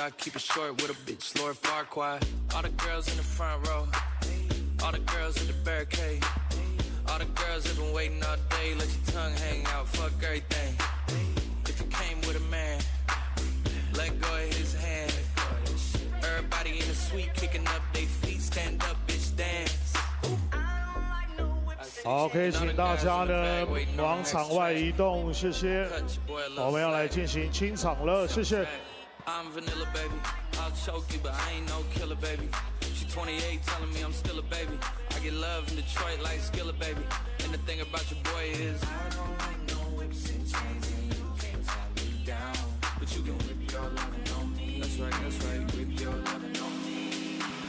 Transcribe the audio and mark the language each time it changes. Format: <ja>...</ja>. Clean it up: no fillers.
<en>I keep it short with a bitch, Lord Farquaad. All the girls in the front row, all the girls in the barricade, all the girls have been waiting all day. Let your tongue hang out, fuck everything. If you came with a man, let go of his hand. Everybody in the suite kicking up their feet, stand up, bitch, dance.</en> <zh>好，可以请大家呢往场外移动，谢谢。我们要来进行清场了，谢谢。</zh> <en>I'm vanilla baby, I'll choke you, but I ain't no killer baby. She 28, telling me I'm still a baby. I get love in Detroit like Skilla baby. And the thing about your boy is I don't like no whips and chains, and you can't tie me down. But you can whip your lovin' on me. That's right, whip your lovin' on me.</en>